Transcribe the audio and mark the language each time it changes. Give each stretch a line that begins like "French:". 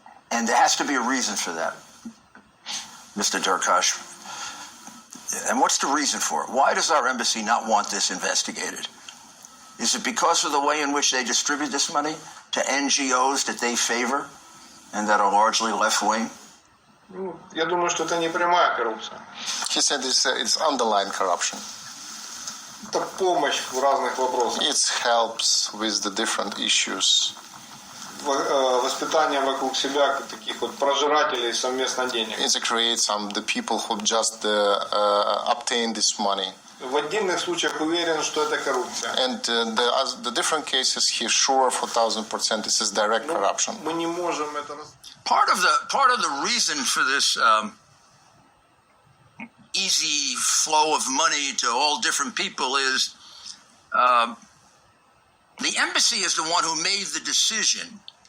English: And there has to be a reason for that, Mr. Durkash. And what's the reason for it? Why does our embassy not want this investigated? Is it because of the way in which they distribute this money to NGOs that they favor and that are largely left-wing?
Russian: Я думаю, что это не прямая коррупция.
English: He said it's underlying corruption.
Russian: Это помощь в разных вопросах.
English: It helps with the different issues.
Russian: Воспитание вокруг себя таких вот прожирателей совместно денег.
English: It creates the people who just obtain this money.
Russian: В отдельных случаях уверен, что это коррупция.
English: And the different cases, he's sure for 1000% this is direct corruption.
Russian: Мы не можем это.
English: Part of the reason for this easy flow of money to all different people is the embassy is the one who made the decision.